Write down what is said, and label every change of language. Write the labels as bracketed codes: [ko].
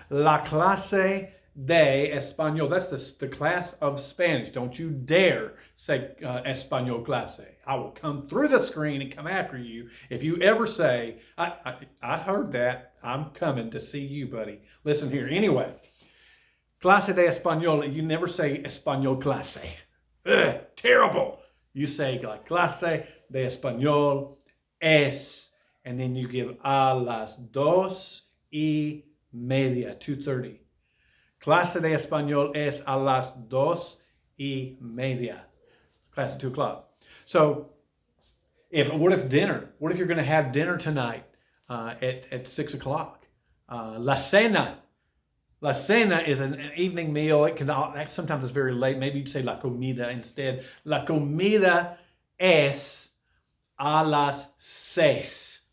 [es] La clase de español. [en] That's the class of Spanish. Don't you dare say [es] español clase. [en] I will come through the screen and come after you if you ever say, I heard that. I'm coming to see you, buddy. Listen here. Anyway, [es] clase de español. [en] You never say [es] español clase. [en] Ugh, terrible. You say [es] la clase de español es, [en] and then you give [es] a las 2:30, [en] 2:30. [es] Clase de español es a las 2:30. [en] Class at 2 o'clock. So, what if dinner? What if you're going to have dinner tonight at 6 o'clock? [es] La cena. La cena [en] is an evening meal. It can sometimes it's very late. Maybe you'd say [es] la comida [en] instead. [es] La comida es a las 6.